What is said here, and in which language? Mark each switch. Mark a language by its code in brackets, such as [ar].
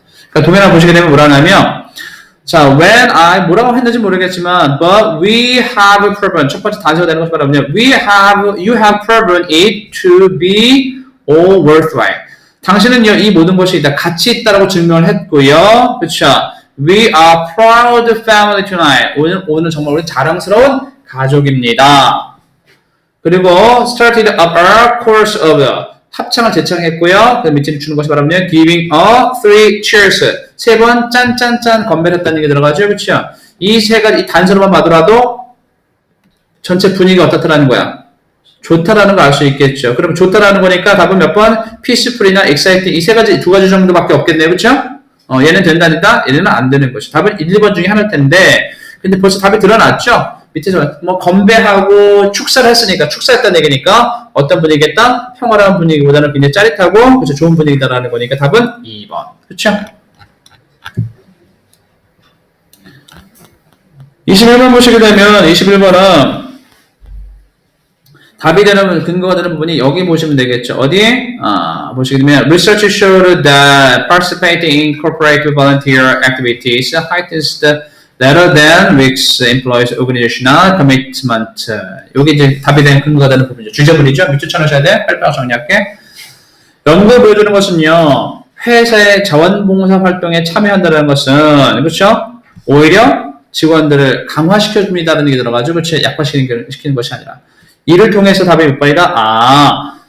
[ko] 그러니까 도면을 보시게 되면 뭐라 하냐면 자, [en] when I [ko] 뭐라고 했는지 모르겠지만 [en] but we have proven [ko] 첫 번째 단서가 되는 것이 바로 뭐냐면 [en] you have proven it to be all worthwhile. [ko] 당신은요 이 모든 것이 다 가치 있다라고 증명을 했고요. 그렇죠? [en] We are proud family tonight. [ko] 오늘 정말 우리 자랑스러운 가족입니다. 그리고 [en] started up our course of [ko] 합창을 제창했고요. 그 밑에 주는 것이 바로 뭐냐면 [en] giving a three cheers. [ko] 세 번 짠짠짠 건배를 했다는 얘기 들어가죠. 그렇죠? 이 세 가지 이 단서로만 봐더라도 전체 분위기가 어떻다라는 거야. 좋다라는 걸 알 수 있겠죠. 그럼 좋다라는 거니까 답은 몇 번? peaceful이나 exciting 이 세 가지 두 가지 정도밖에 없겠네요. 그렇죠? 얘는 된다니까 얘는 안 되는 것이. 답은 1, 2번 중에 하나일 텐데 근데 벌써 답이 드러났죠? 밑에서 뭐 건배하고 축사를 했으니까 축사했다는 얘기니까 어떤 분위기겠다? 평화로운 분위기보다는 굉장히 짜릿하고 그렇죠? 좋은 분위기다라는 거니까 답은 2번. 그렇죠? 21번 보시게 되면 21번은 답이 되는 근거가 되는 부분이 여기 보시면 되겠죠. 어디에? 보시게 되면 [en] Research showed that participating in corporate volunteer activities heightens the rather than weeks employees organizational commitment. [ko] 여기 이제 답이 되는 근거가 되는 부분이죠. 주제문이죠. 밑줄 쳐놓으셔야 돼. 빨리빨리 정리할게. 연구에 보여주는 것은요. 회사의 자원봉사 활동에 참여한다는 것은 그렇죠? 오히려 직원들을 강화시켜줍니다라는 얘기 들어가지고 그렇죠? 약화시키는 것이 아니라 이를 통해서 답이 몇 번이다?